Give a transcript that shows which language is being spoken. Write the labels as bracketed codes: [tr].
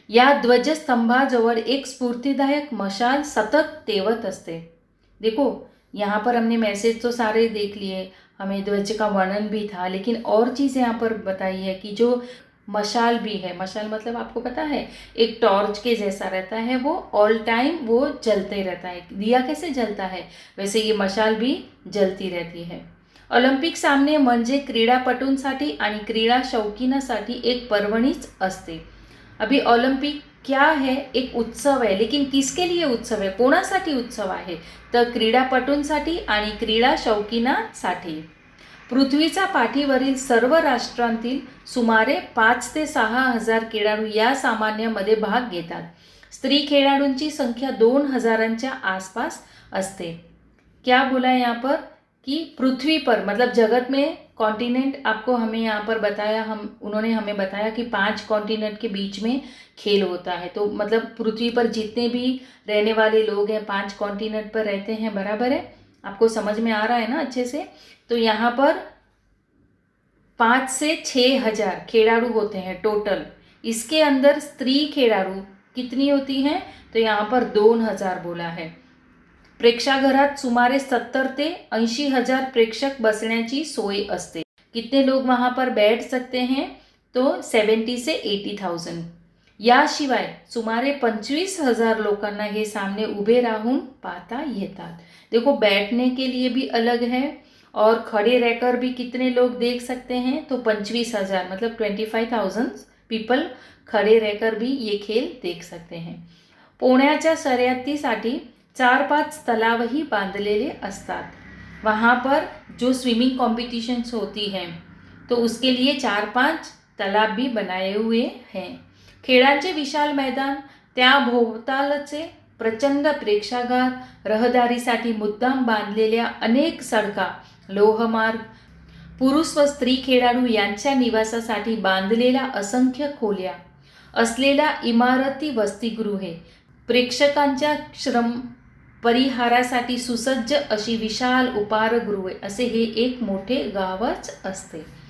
[mr] या ध्वजस्तंभाजवळ एक स्फूर्तिदायक मशाल सतत तेवत असते. [hi] देखो यहाँ पर हमने मैसेज तो सारे देख लिए, हमें ध्वज का वर्णन भी था, लेकिन और चीज़ यहाँ पर बताई है कि जो मशाल भी है, मशाल मतलब आपको पता है एक टॉर्च के जैसा रहता है, वो ऑल टाइम वो जलते रहता है. दिया कैसे जलता है, वैसे ये मशाल भी जलती रहती है. [mr] ऑलिम्पिक सामने म्हणजे क्रीडापटूंसाठी आणि क्रीडा शौकीनासाठी एक पर्वणीच असते. [hi] अभी ऑलिम्पिक क्या है, एक उत्सव है, लेकिन किसके लिए उत्सव है, [mr] कोणासाठी उत्सव आहे, तर क्रीडापटूंसाठी आणि क्रीडा शौकीनासाठी. पृथ्वीच्या पाठीवरील सर्व राष्ट्रांतील सुमारे 5 ते 6 हजार खेळाडू या सामान्यामध्ये भाग घेतात. स्त्री खेळाडूंची संख्या 2000च्या आसपास असते. [hi] क्या बोला यहाँ पर कि पृथ्वी पर मतलब जगत में कॉन्टिनेंट आपको हमें यहाँ पर बताया, उन्होंने हमें बताया कि 5 कॉन्टिनेंट के बीच में खेल होता है। तो मतलब पृथ्वी पर जितने भी रहने वाले लोग हैं 5 कॉन्टिनेंट पर रहते हैं, बराबर है? आपको समझ में आ रहा है ना अच्छे से? तो यहाँ पर 5 से 6 हजार खिलाड़ू होते हैं टोटल। इसके अंदर स्त्री खिलाड़ू कितनी होती हैं? तो यहाँ पर 2000 बोला है। [mr] प्रेक्षागृहात सुमारे 70 ते 80 हजार प्रेक्षक बसण्याची सोय असते। [hi] कितने लोग वहां पर बैठ सकते हैं? तो 70 से 80,000। [mr] याशिवाय सुमारे 25,000 लोकांना हे सामने उभे राहून पाहता येतात। [hi] देखो बैठने के लिए भी अलग है और खड़े रहकर भी कितने लोग देख सकते हैं? तो 25,000 मतलब 25,000 पीपल खड़े रहकर भी ये खेल देख सकते हैं। [mr] पोहण्याच्या शर्यतीसाठी 4-5 तलावही बांधलेले असतात। [hi] वहाँ पर जो स्विमिंग कॉम्पिटिशन्स होती हैं तो उसके लिए 4-5 तालाब भी बनाए हुए हैं। [mr] खेळांचे विशाल मैदान, त्याभोवतालचे प्रचंड प्रेक्षागार, रहदारीसाठी मुद्दाम बांधलेल्या अनेक सडका, लोहमार्ग, पुरुष व स्त्री खेळाडू यांच्या निवासासाठी बांधलेल्या असंख्य खोल्या असलेल्या इमारती, वसतिगृहे, प्रेक्षकांच्या श्रम परिहारासाठी सुसज्ज अशी विशाल उपाहारगृहे, असे हे एक मोठे गावच असते।